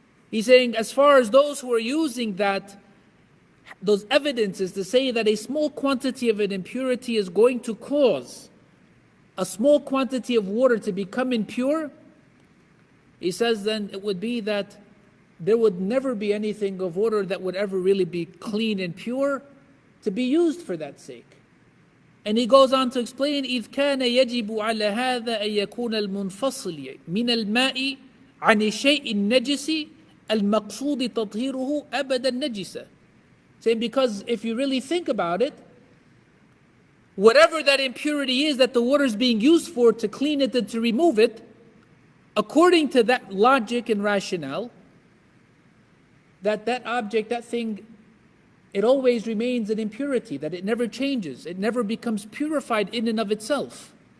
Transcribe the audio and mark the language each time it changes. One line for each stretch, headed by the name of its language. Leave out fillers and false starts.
English: He's saying, as far as those who are using those evidences to say that a small quantity of an impurity is going to cause a small quantity of water to become impure, he says then it would be that there would never be anything of water that would ever really be clean and pure to be used for that sake. And he goes on to explain,
Arabic: إِذْ كَانَ يَجِبُ عَلَى هَذَا أَن يَكُونَ الْمُنْفَصِلِ مِنَ الْمَاءِ عَنِ الشَّيْءِ النَّجِسِ الْمَقْصُودِ تَطْهِيرُهُ أَبَدًا نَجِسًا.
English: Saying, because if you really think about it, whatever that impurity is that the water is being used for to clean it and to remove it, according to that logic and rationale, that object, that thing, it always remains an impurity, that it never changes, it never becomes purified in and of itself.